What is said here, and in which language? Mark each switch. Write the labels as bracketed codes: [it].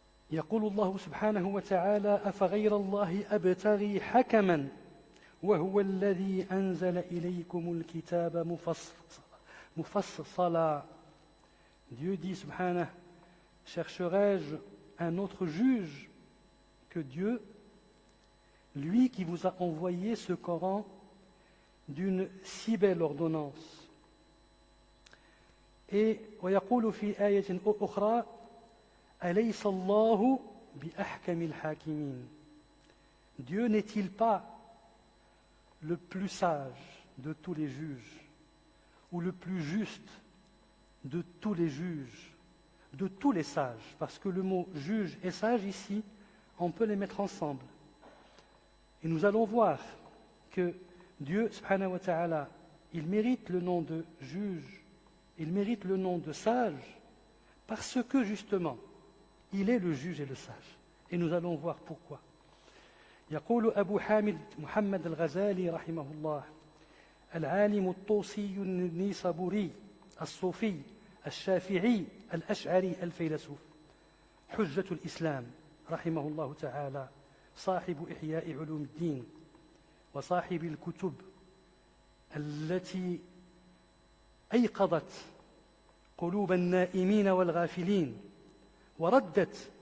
[ar] يقول الله سبحانه وتعالى أفغير الله أبتغي حكما وهو الذي أنزل إليكم الكتاب مفصلا. [fr] Dieu dit, subhanah, chercherai-je un autre juge que Dieu, lui qui vous a envoyé ce Coran d'une si belle ordonnance. [ar] Et ويقول في آية أخرى أليس الله بأحكم الحاكمين. [fr] Dieu n'est-il pas le plus sage de tous les juges ou le plus juste de tous les juges, de tous les sages, parce que le mot juge et sage ici, on peut les mettre ensemble. Et nous allons voir que Dieu, subhanahu wa ta'ala, il mérite le nom de juge, il mérite le nom de sage, parce que justement, il est le juge et le sage. Et nous allons voir pourquoi. [ar] يقول أبو حامد محمد الغزالي رحمه الله العالم الطوسي النيسابوري الصوفي الشافعي الأشعري الفيلسوف حجة الإسلام رحمه الله تعالى صاحب إحياء علوم الدين وصاحب الكتب التي أيقظت قلوب النائمين والغافلين وردت